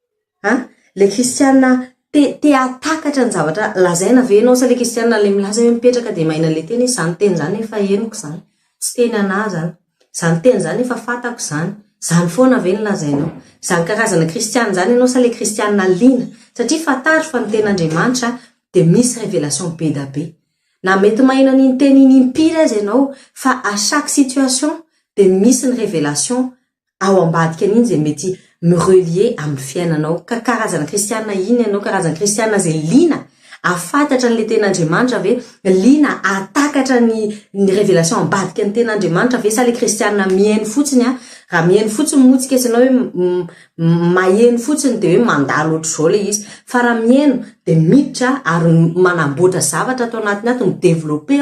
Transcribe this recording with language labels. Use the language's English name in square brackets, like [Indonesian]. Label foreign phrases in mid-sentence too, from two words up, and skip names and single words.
[Malagasy] Le kristiana te atakatra ny zavatra lazaina ve anao sa le kristianina le milaza hoe mipetraka de mahina le teny zany teny zany efa henoko zany tsy teny ana zany zany teny zany efa fatako zany foana ve ny lazainao zany karazana kristianina zany ianao sa le kristianina lina satria fantatro fa ny ten'Andriamanitra de misy révélation be da be na mety mahina ny teny impiry azy ianao fa [French] à chaque situation [Malagasy] de misy ny révélation ao ambadika an'iny zay mety mirelier amin'ny fiainanao ka karazana kristianina iny ianao karazana kristianina zay lina afantatra an'le ten'Andriamanitra ve lina atakatra ny révélation ambadika ny ten'Andriamanitra ve sa le kristianina mihaino fotsiny raha mihaino fotsiny motsika isanao hoe maheno fotsiny de hoe mandalo ohatr'izao le izy fa raha mihaino de miditra ary manamboatra zavatra atao anatiny ato midévelopper